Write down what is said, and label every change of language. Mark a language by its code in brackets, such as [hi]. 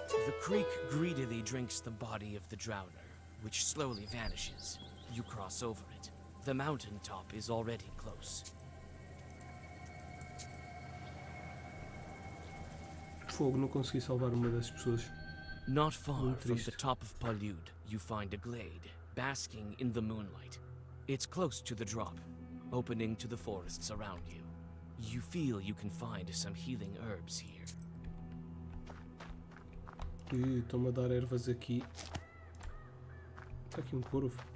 [en] The creek greedily drinks the body of the drowner, which slowly vanishes. You cross over it. The mountain top is already close. [pt] Fogo, não consegui salvar uma dessas pessoas. [en] Not far [pt] Muito [en] from [pt] triste. [en] the top of Palude, you find a glade, basking in the moonlight. It's close to the drop, opening to the forests around you. You feel you can find some healing herbs here. [pt] Estão-me a dar ervas aqui. Está aqui um corvo.